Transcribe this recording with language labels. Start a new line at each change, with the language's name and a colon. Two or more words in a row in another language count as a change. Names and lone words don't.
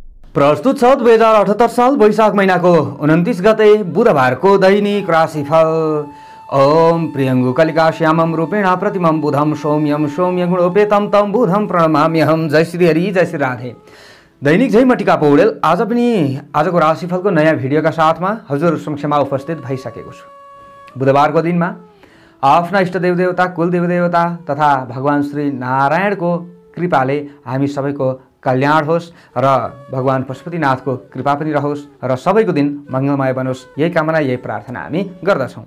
Nepali: प्रस्तुत छ 2078 साल वैशाख महिनाको 29 गते बुधबारको दैनिक राशिफल।
Sanskrit: ओम प्रियङ्गु कलिका श्यामं रूपेण प्रतिमं बुधं सौम्यं सौम्य गुणोपेतं तं बुधं प्रणमाम्यहं।
Nepali: जय श्री हरि, जय श्री राधे। दैनिक जय म टिका पौडेल आज पनि आजको राशिफलको नयाँ भिडियोका साथमा हजुर समक्षमा उपस्थित भइसकेको छु। बुधबारको दिनमा आफ्ना इष्ट देवदेवता, कुल देवदेवता तथा भगवान श्री नारायणको कृपाले हामी सबैको कल्याण होस् र भगवान पशुपतिनाथको कृपा पनि रहोस् र सबैको दिन मङ्गलमय बनोस्, यही कामना यही प्रार्थना हामी गर्दछौँ।